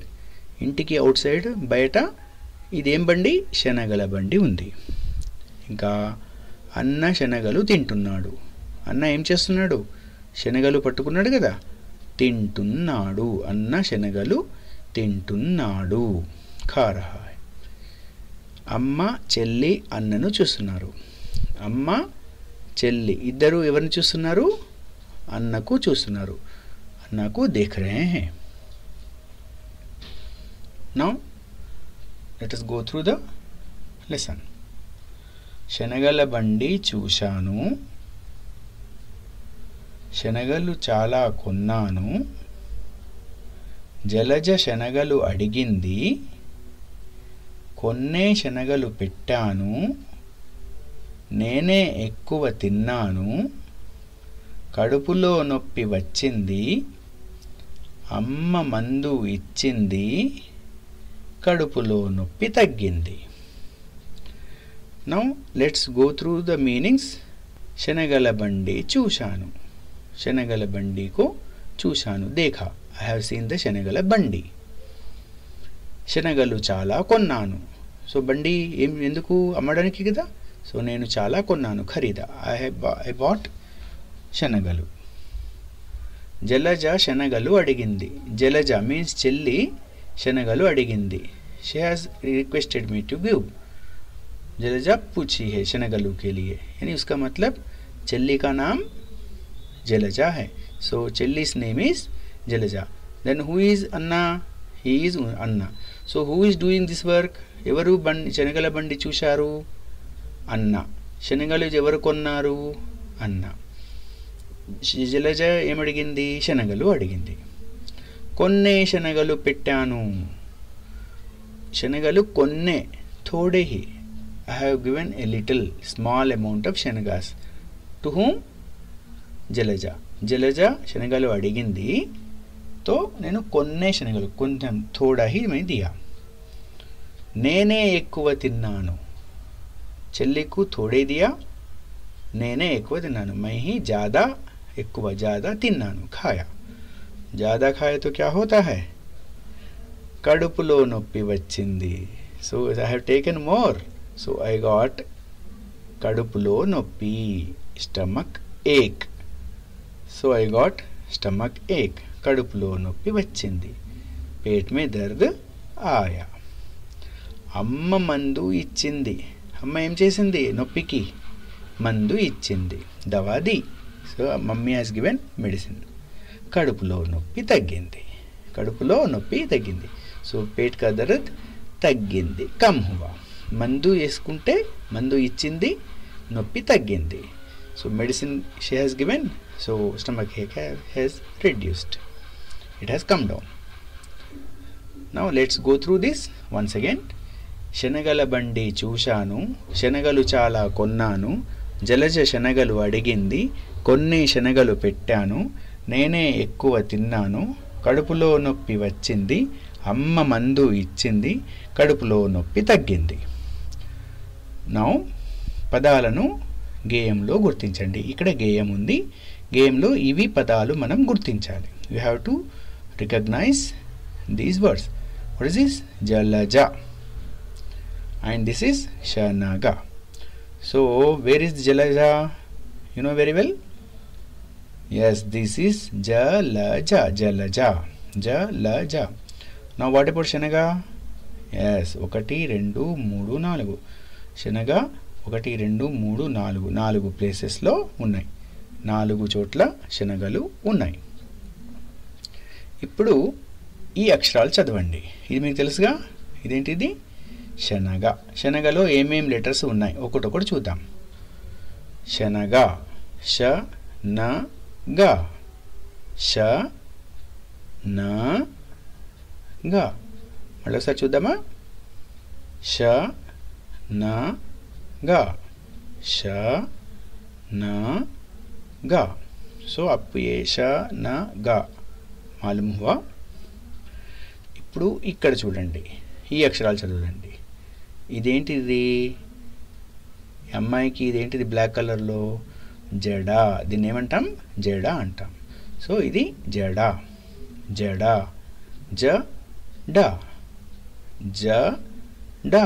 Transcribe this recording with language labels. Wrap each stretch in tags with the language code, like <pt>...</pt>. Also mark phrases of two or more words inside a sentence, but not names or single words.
<te>ఇంటికి అవుట్ సైడ్ బయట ఇదేం బండి? శనగల బండి ఉంది. ఇంకా అన్న శనగలు తింటున్నాడు. అన్న ఏం చేస్తున్నాడు? శనగలు పట్టుకున్నాడు కదా, తింటున్నాడు. అన్న శనగలు తింటున్నాడు.</te> <hi>खा रहा है.</hi> <te>అమ్మ చెల్లి అన్నను చూస్తున్నారు. అమ్మ చెల్లి ఇద్దరు ఎవరిని చూస్తున్నారు? అన్నకు చూస్తున్నారు. అన్నకు</te> <hi>देख रहे है.</hi> <en>నౌ let us go through the lesson.</en> <te>శనగల బండి చూశాను. శనగలు చాలా కొన్నాను. జలజ శనగలు అడిగింది. కొన్నే శనగలు పెట్టాను. నేనే ఎక్కువ తిన్నాను. కడుపులో నొప్పి వచ్చింది. అమ్మ మందు ఇచ్చింది. కడుపులో నొప్పి తగ్గింది.</te> <en>Now let's go through the meanings.</en> <te>శనగల బండి చూశాను. శనగల బండికు చూశాను. దేఖా,</te> <en>I have seen the</en> <te>శనగల బండి. శనగలు చాలా కొన్నాను. సో బండి ఎందుకు? అమ్మడానికి కదా. సో నేను చాలా కొన్నాను, ఖరీదా.</te> <en>I bought</en> <te>శనగలు. జలజ శనగలు అడిగింది. జలజ మీన్స్ చెల్లి శనగలు అడిగింది.</te> <en>she has requested me to give.</en> <hi>जलजा पूछी है शनगलू के लिए, यानी उसका मतलब चल्ली का नाम जलजा है.</hi> <en>so चल्ली's name is जलजा. then who is अन्ना? he is अन्ना. so who is doing this work?</en> <te>ఎవరు శనగల బండి చూశారు? అన్న. శనగలు ఎవరు కొన్నారు? అన్న. జలజ ఏమడిగింది? శనగలు అడిగింది. కొన్నే శనగలు పెట్టాను. శనగలు కొన్నే,</te> <hi>थोड़े ही.</hi> <en>I have given a little small amount of శనగాస్. to whom?</en> <te>జలజ. జలజ శనగలు అడిగింది, తో నేను కొన్నే శనగలు, కొంచెం</te> <hi>थोड़ा ही मैं दिया.</hi> <te>నేనే ఎక్కువ తిన్నాను. చెల్లికు</te> <hi>थोड़े दिया,</hi> <te>నేనే ఎక్కువ తిన్నాను.</te> <hi>मैं ही ज़्यादा, ఎక్కువ ज़्यादा తిన్నాను, खाया. ज़्यादा खाए तो क्या होता है?</hi> <te>కడుపులో నొప్పి వచ్చింది.</te> <en>So I have taken more. So I got</en> <te>కడుపులో నొప్పి,</te> <en>stomach ache. So I got stomach ache,</en> <te>కడుపులో నొప్పి వచ్చింది.</te> <hi>पेट में दर्द आया.</hi> <te>అమ్మ మందు ఇచ్చింది. అమ్మ ఏం చేసింది? నొప్పికి మందు ఇచ్చింది,</te> <hi>दवा दी.</hi> <en>So mummy has given medicine.</en> <te>కడుపులో నొప్పి తగ్గింది, కడుపులో నొప్పి తగ్గింది.</te> <hi>सो पेट का दर्द తగ్గింది, कम हुआ.</hi> <te>మందు వేసుకుంటే మందు ఇచ్చింది, నొప్పి తగ్గింది.</te> <en>So medicine she has given, so stomach ache has reduced, it has come down. Now let's go through this once again.</en> <te>శనగల బండి చూశాను, శనగలు చాలా కొన్నాను, జలజ శనగలు అడిగింది, కొన్ని శనగలు పెట్టాను, నేనే ఎక్కువ తిన్నాను, కడుపులో నొప్పి వచ్చింది, అమ్మ మందు ఇచ్చింది, కడుపులో నొప్పి తగ్గింది. నౌ పదాలను గేయంలో గుర్తించండి. ఇక్కడ గేయం ఉంది, గేయంలో ఇవి పదాలు మనం గుర్తించాలి.</te> <en>You have to recognise these words. What is this? జలజ. And this is Shanaga. So where is Jalaja? You know very well? Yes, this is Jalaja. Jalaja. Jalaja. Now what about Shanaga? Yes, 1 2 3 4.</en> <te>Shanaga 1 2 3 4 4 ప్లేసెస్ లో ఉన్నాయి, 4 చోట్ల శనగలు ఉన్నాయి. ఇప్పుడు ఈ అక్షరాలు చదవండి. ఇది మీకు తెలుసుగా, ఇదేంటిది? శనగ. శనగలో ఏమేం లెటర్స్ ఉన్నాయి ఒకటొకటి చూద్దాం. శనగ, ష న గ, ష న గ. మళ్ళీ ఒకసారి చూద్దామా? ష న గ, ష న గ.</te> <hi>सो अब ये श न ग मालूम हुआ.</hi> <te>ఇప్పుడు ఇక్కడ చూడండి, ఈ అక్షరాలు చదవండి. ఇదేంటిది? అమ్మాయికి ఇదేంటిది బ్లాక్ కలర్లో? జడ. దీన్ని ఏమంటాం? జడ అంటాం. సో ఇది జడ. జడ, జ డ, జ డ.</te>